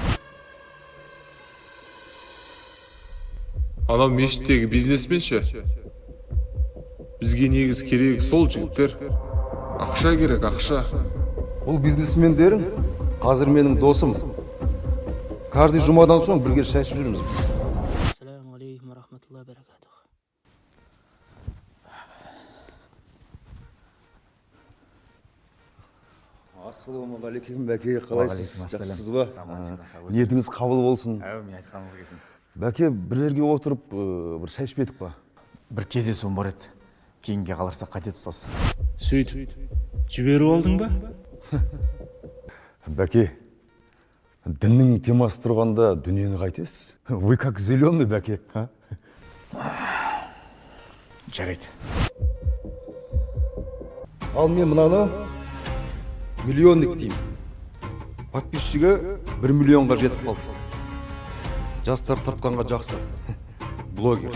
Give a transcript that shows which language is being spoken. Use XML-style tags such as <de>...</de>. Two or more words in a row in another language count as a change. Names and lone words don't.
<kk>Анау мешіттегі бизнесмен ше? Бізге негіз керек сол жігіттер. Ақша керек, ақша. Бұл бизнесмендерің қазір менің досым. Каждый жұмадан соң бірге шай ішіп жүрміз біз.</kk> <ar>السلام عليكم ورحمة الله وبركاته.</ar> <kk>Ассалаумағалейкум бәке, қалайсыз? Жақсысыз ба? Ниетіңіз қабыл болсын. Әумин, айтқаныңыз келсін. Бәке, бір жерге отырып, бір шай ішпедік па? Бір кездесуім бар еді. Кейінге қаларса қате тұтасыз. Сөйтіп, жіберіп алдың ба? Бәке, діннің темасы тұрғанда дүниені қайтесіз?</kk> <ru>Вы как зеленый,</ru> <kk>бәке. Жарайды. Ал мен мынаны миллионник деймін. Подписчигі 1 миллионға жетіп қалды. Жастар тартқанға жақсы. Блогер.</kk>